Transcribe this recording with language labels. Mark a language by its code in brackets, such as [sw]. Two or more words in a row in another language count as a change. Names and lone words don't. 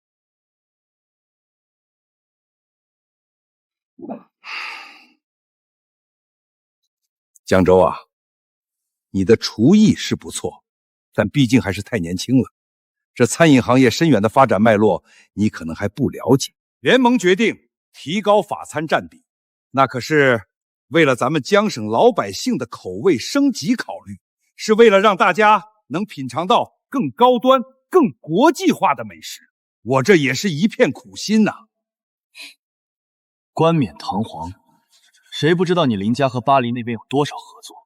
[zh] 江州啊，你的廚藝是不錯，但畢竟還是太年輕了。這餐飲行業深遠的發展脈絡，你可能還不了解。聯盟決定提高法餐佔比，那可是為了咱們江省老百姓的口味升級考慮，是為了讓大家能品嘗到更高端、更國際化的美食。我這也是一片苦心吶。冠冕堂皇，誰不知道你林家和巴黎那邊有多少合作？